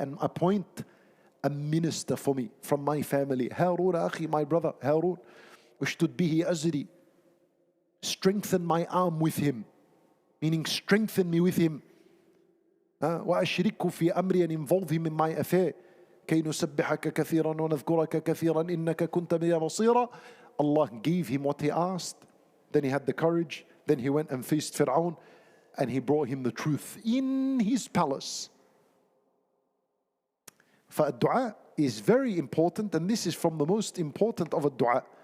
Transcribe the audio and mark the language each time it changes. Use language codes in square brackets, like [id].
[en] And appoint a minister for me from my family. [ar] هارون أخي, [en] my brother Harun. [ar] اشتد به أزري. [en] Strengthen my arm with him. Meaning strengthen me with him. [ar] وأشركه في أمري, [en] and involve him in my affair. [ar] كي نسبحك كثيرا ونذكرك كثيرا إنك كنت بنا بصيرا. [en] Allah gave him what he asked. Then he had the courage. Then he went and faced Fir'aun, and he brought him the truth in his palace. For dua is very important, and this is from the most important of a dua.